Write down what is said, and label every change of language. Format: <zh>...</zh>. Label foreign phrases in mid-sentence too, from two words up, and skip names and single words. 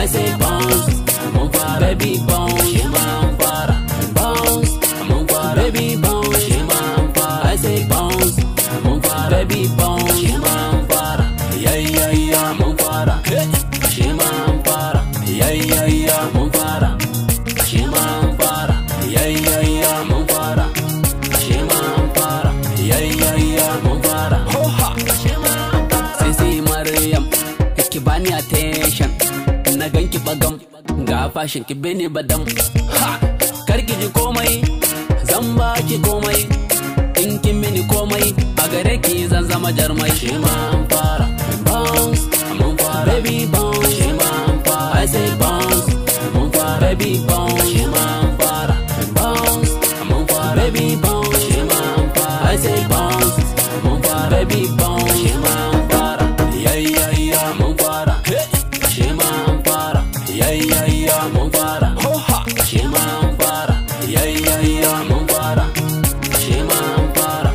<ha>bounce, mun fara.</ha> <en>Baby bounce,</en> <ha>shi ma an fara. Bounce, mun fara.</ha> <en>Baby bounce,</en> <ha>shi ma an fara.</ha> <en>I say bounce,</en> <ha>mun fara.</ha> <en>Baby bounce,</en> <ha>shi ma an fara. Yeah, mun fara. Shi ma an fara. Yeah, mun fara. Shi ma an fara. Yeah, mun fara. Shi ma an fara. Yeah, mun fara. Shi ma an fara. Sai Maryam, ki bani attention. Na ganki bagam, ga fashion ki bene badam. Ha! Karki ji komai, zan baki komai. In kin mini komai, a gare ki zan zama jarmai. Shi ma an fara. Bounce, mun fara.</ha> <en>Baby bounce,</en> <ha>shi ma an fara.</ha> <en>I say bounce,</en> <ha>mun fara.</ha> <en>Baby bounce,</en> <ha>shi ma an fara. Bounce, mun fara.</ha> <en>Baby bounce,</en> <ha>shi ma an fara.</ha> <en>I say bounce,</en> <ha>mun fara.</ha> <en>Baby bounce,</en> <ha>shi ma an fara. Yeah, mun fara. Shi ma an fara. Yeah, mun fara. Shi ma an fara. Yeah, mun fara. Shi ma an fara.</ha>